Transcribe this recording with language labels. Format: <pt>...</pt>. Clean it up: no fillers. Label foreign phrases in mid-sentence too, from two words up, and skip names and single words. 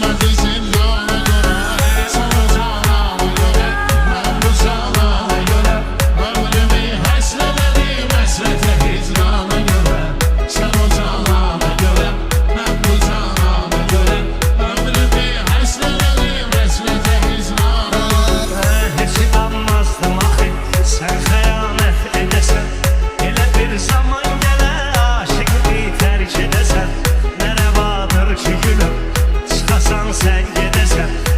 <tr>zindana göre Sen o canana göre Ben bu canana göre Ömrümü həsrələdim Həsrətə hicrana göre Sen o canana göre Ben bu canana göre Ömrümü həsrələdim Həsrətə hicrana göre</tr> <az>Heç inanmazdım axı Sən xəyanət edəsən Elə bir zaman gələ Aşıqı tərk edəsən Nə rəvadır ki gülüm Çıxasan sən gedəsən</az>